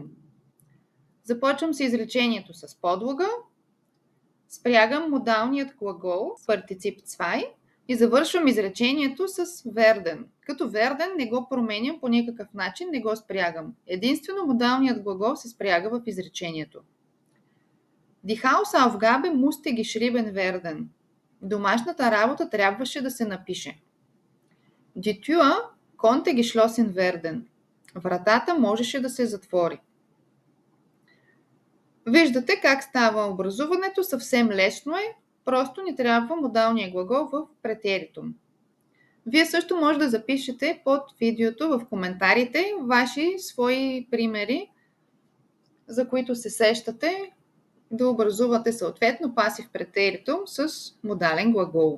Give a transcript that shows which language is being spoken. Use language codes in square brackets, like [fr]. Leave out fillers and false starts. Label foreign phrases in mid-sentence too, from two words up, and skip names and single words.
[bg] Започвам с изречението с подлога, спрягам модалният глагол с партицип 2 и завършвам изречението с werden. Като werden не го променям по никакъв начин, не го спрягам. Единствено модалният глагол се спряга в изречението. [de] Die Hausaufgabe musste geschrieben werden. [bg] Домашната работа трябваше да се напише. [de] Die Tür konnte geschlossen werden. [bg] Вратата можеше да се затвори. Виждате как става образуването, съвсем лесно е, просто ни трябва модалния глагол в претеритум. Вие също може да запишете под видеото в коментарите ваши свои примери, за които се сещате да образувате съответно пасив претеритум с модален глагол.